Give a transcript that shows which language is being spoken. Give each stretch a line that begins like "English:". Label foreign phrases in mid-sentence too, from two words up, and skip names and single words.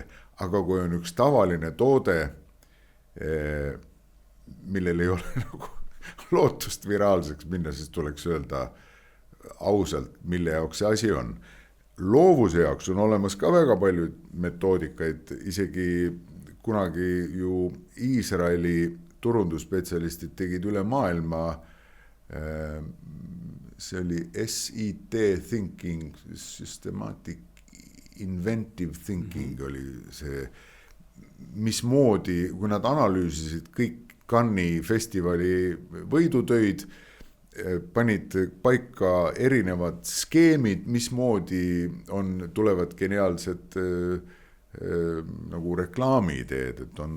Estonian: Aga kui on üks tavaline toode, millel ei ole nagu lootust viraalseks minna, siis tuleks öelda ausalt, mille jaoks see asi on. Loovuse jaoks on olemas ka väga palju metoodikaid, isegi kunagi ju Iisraeli turundusspetsialistid tegid üle maailma, see oli
English: SIT thinking, systematic inventive thinking
Estonian: oli see, mismoodi, kui nad analüüsisid kõik Cannes'i festivali võidutöid, panid paika erinevad skeemid, mismoodi tulevad geniaalsed nagu reklaamiideed, et on